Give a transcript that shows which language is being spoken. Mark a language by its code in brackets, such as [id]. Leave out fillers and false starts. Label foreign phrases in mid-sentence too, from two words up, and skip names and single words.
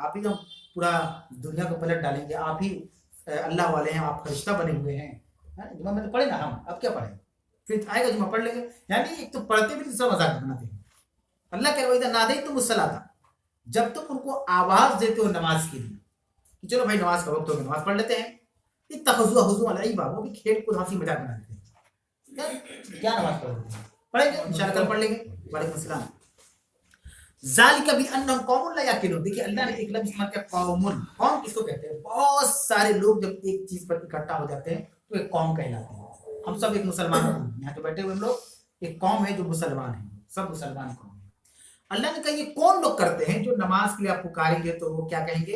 [hi] आप ही हम पूरा दुनिया को पलट डालेंगे, आप ही अल्लाह वाले हैं, आप फरिश्ता बने हुए हैं। जुम्मा में तो पढ़े ना हम, अब क्या पढ़े? फिर आएगा जुम्मा पढ़ लेंगे। यानी एक तो पढ़ते भी दूसरा मजाक बनाते हैं। अल्लाह कह रहा है ना दे तुम मुसलाता, जब तुम उनको आवाज देते हो नमाज के लिए कि चलो भाई नमाज का वक्त हो गया, नमाज पढ़ लेते हैं, [ar] اتخذوها هزوا ولعبا, [hi] वो भी खेल कूद हंसी मजाक बना देते हैं। क्या नमाज पढ़ लेते हैं? पढ़ेंगे इंशाल्लाह, कल पढ़ लेंगे। [ar] وعليكم السلام. ذلك بأنهم قوم لا يعقلون. [hi] देखिए अल्लाह ने एक लफ्ज़ इस्तेमाल किया कौमुन। कौम किसको कहते हैं? बहुत सारे लोग जब एक चीज पर इकट्ठा हो जाते हैं तो एक कौम कहलाते हैं। हम सब एक मुसलमान हैं, यहाँ जो बैठे हुए हम लोग एक कौम है जो मुसलमान है, सब मुसलमान कौम है। अल्लाह ने कहा ये कौन लोग करते हैं जो नमाज के लिए आप पुकारेंगे तो वो क्या कहेंगे?